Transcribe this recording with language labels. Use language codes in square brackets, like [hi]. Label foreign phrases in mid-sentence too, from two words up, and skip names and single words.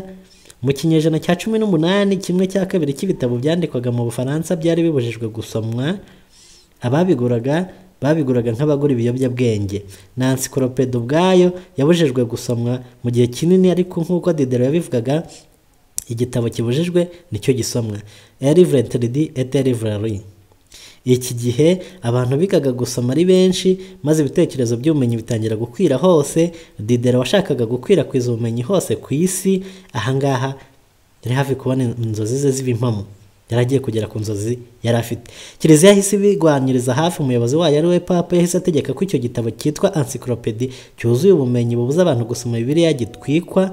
[rw] Mu kinyejana cya 18, kimwe cya kabiri cy'ibitabo byandikwaga mu Bufaransa byari bibujijwe gusomwa. Ababiguraga babiguraga nk'abagura ibiyobyabwenge. Na encyclopédie ubwayo yabujijwe gusomwa mu gihe kinini, ariko nk'uko Diderot yabivugaga, igitabo kibujijwe nicyo gisomwa. [fr] Livre interdit et librairie. [rw] Iki gihe abantu bigaga gusoma ari benshi, maze ibitekerezo by'ubumenyi bitangira gukwira hose. Diderot washakaga gukwirakwiza ubumenyi hose ku isi. Ahangaha yari hafi kubona inzozi ze z'ibimpamo, yaragiye kugera ku nzozi yari afite. Kiliziya yahise ibigwaniriza hafi. Umuyobozi wayo ari we Papa yahise ategeka ko icyo gitabo cyitwa encyclopédie cyuzuye ubumenyi bubuza abantu gusoma Bibiliya gitwikwa.